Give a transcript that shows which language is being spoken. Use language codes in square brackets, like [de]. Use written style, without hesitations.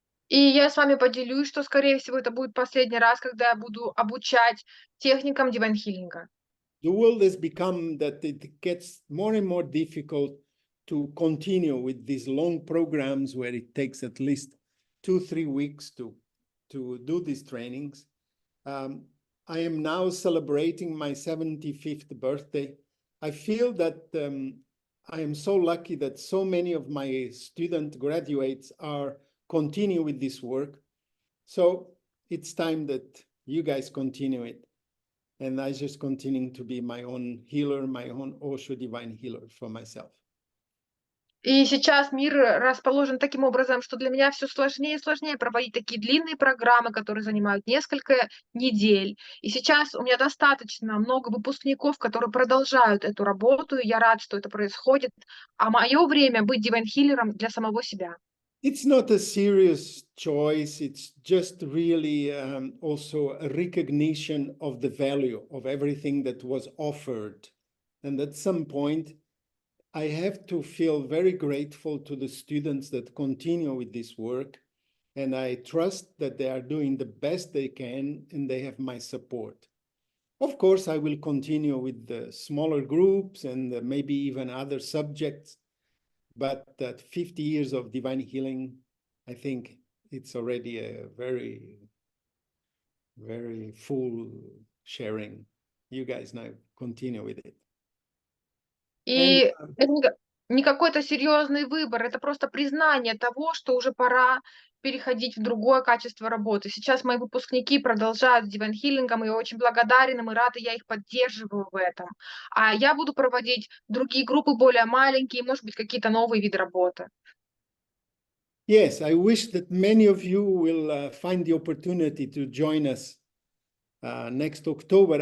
[ru] И я с вами поделюсь, что, скорее всего, это будет последний раз, когда я буду обучать техникам Divine Healing. [en] The world has become that it gets more and more difficult to continue with these long programs where it takes at least 2-3 weeks to do these trainings. I am now celebrating my 75th birthday. I feel that I am so lucky that so many of my student graduates are continue with this work. So it's time that you guys continue it. and I just continue to be my own healer, my own OSHO divine healer for myself. [ru] И сейчас мир расположен таким образом, что для меня все сложнее и сложнее проводить такие длинные программы, которые занимают несколько недель. И сейчас у меня достаточно много выпускников, которые продолжают эту работу, и я рад, что это происходит. А мое время быть дивайн-хиллером для самого себя. [en] It's not a serious choice. It's just really also a recognition of the value of everything that was offered. And at some point, I have to feel very grateful to the students that continue with this work. And I trust that they are doing the best they can and they have my support. Of course, I will continue with the smaller groups and maybe even other subjects. But that 50 years of divine healing, I think it's already a very, very full sharing. You guys now continue with it. [ru] И это не какой-то серьезный выбор, это просто признание того, что уже пора переходить в другое качество работы. Сейчас мои выпускники продолжают с дивайн-хиллингом, и я очень благодарен им и рада, я их поддерживаю в этом. А я буду проводить другие группы, более маленькие, может быть, какие-то новые виды работы. [en] Yes, I wish that many of you will find the opportunity to join us next October.